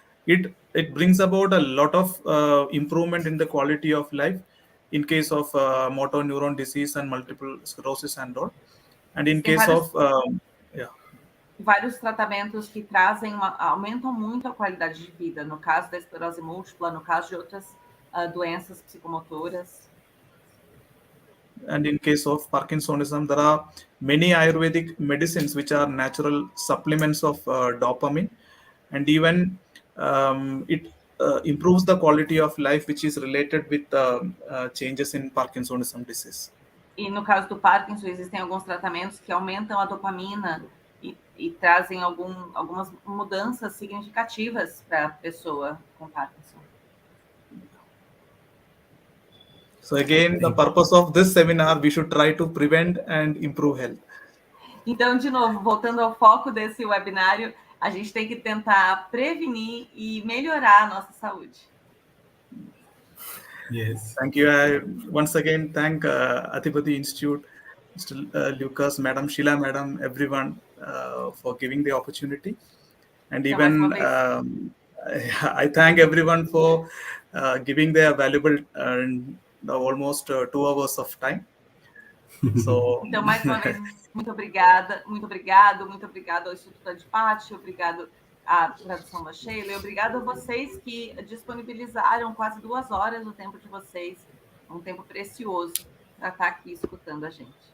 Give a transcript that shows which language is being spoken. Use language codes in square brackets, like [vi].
[en] It brings about a lot of improvement in the quality of life in case of motor neuron disease and multiple sclerosis and all. And in case of [pt] vários tratamentos que aumentam muito a qualidade de vida, no caso da esclerose múltipla, no caso de outras doenças psicomotoras. [en] And in case of Parkinsonism, there are many Ayurvedic medicines which are natural supplements of dopamine, and even it improves the quality of life, which is related with changes in Parkinsonism disease. [pt] E no caso do Parkinson, existem alguns tratamentos que aumentam a dopamina e trazem algumas mudanças significativas para a pessoa com Parkinson. [en] So again, the purpose of this seminar, we should try to prevent and improve health. [pt] Então, de novo, voltando ao foco desse webinário, a gente tem que tentar prevenir e melhorar a nossa saúde. [en] Yes. Thank you. I once again thank Adhipati Institute, Mr. Lucas, Madam Sheila, Madam, everyone for giving the opportunity. And even I thank everyone for giving their valuable almost 2 hours of time. So, [pt] então, mais uma vez, muito obrigado ao Instituto Adhipati, obrigado à tradução da Sheila, e obrigado a vocês que disponibilizaram quase 2 horas do tempo de vocês, um tempo precioso, para estar aqui escutando a gente.